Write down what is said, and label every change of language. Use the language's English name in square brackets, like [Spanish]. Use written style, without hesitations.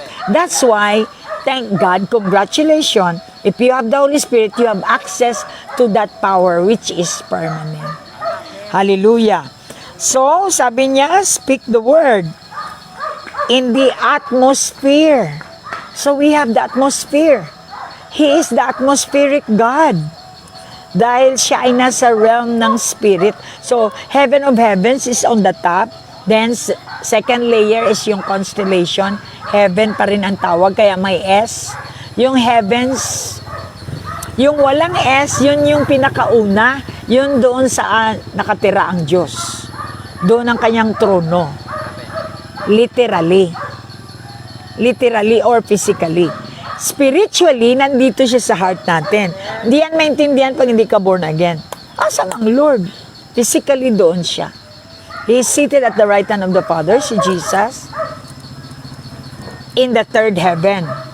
[English] That's why, thank God, congratulations, if you have the Holy Spirit, you have access to that power which is permanent. Hallelujah. So, sabi niya, speak the word in the atmosphere. So, we have the atmosphere. He is the atmospheric God. [Filipino] Dahil siya ay nasa realm ng spirit. [English] So, heaven of heavens is on the top. [Filipino] Then, second layer is yung constellation. Heaven pa rin ang tawag, kaya may S. Yung heavens, yung walang S, yun yung pinakauna. Yun doon saan nakatira ang Diyos. Doon ang kanyang trono. Literally. [English] Literally or physically. [Filipino] Spiritually, nandito siya sa heart natin. Hindi yan maintindihan pag hindi ka born again. Asan ang Lord? Physically, doon siya. [English] He is seated at the right hand of the Father, si Jesus, in the third heaven.